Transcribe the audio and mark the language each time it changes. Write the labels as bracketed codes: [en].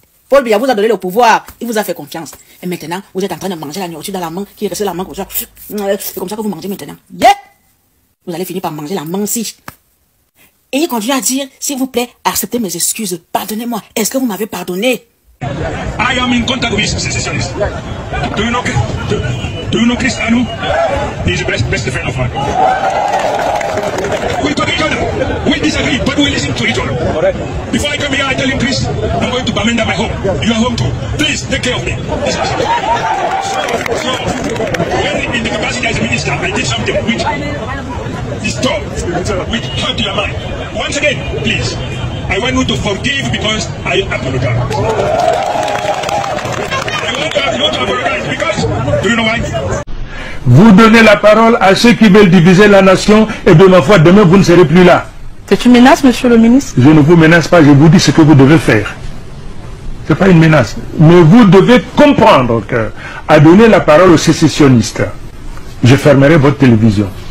[fr] Paul Biya vous a donné le pouvoir. Il vous a fait confiance. Et maintenant, vous êtes en train de manger la nourriture dans la main qui est restée dans la main comme ça. C'est comme ça que vous mangez maintenant. Yeah! Vous allez finir par manger la main aussi. Et il continue à dire, s'il vous plaît, acceptez mes excuses. Pardonnez-moi. Est-ce que vous m'avez pardonné? [en] I am in contact with secessionists. Do you know Chris Anu? He is the best friend of mine. We talk each other. We disagree, but we listen to each other. Before I come here, I tell him, Chris, I'm going to Bamenda, my home. You are home too. Please take care of me. So, when in the capacity as a minister, I did something which disturbed, which hurt your mind. Once again, please, I want you to forgive because I apologize. I want you to apologize because, do you know why? [fr] Vous donnez la parole à ceux qui veulent diviser la nation et de ma foi, demain vous ne serez plus là. C'est une menace, monsieur le ministre? Je ne vous menace pas, je vous dis ce que vous devez faire. Ce n'est pas une menace. Mais vous devez comprendre que, à donner la parole aux sécessionnistes, je fermerai votre télévision.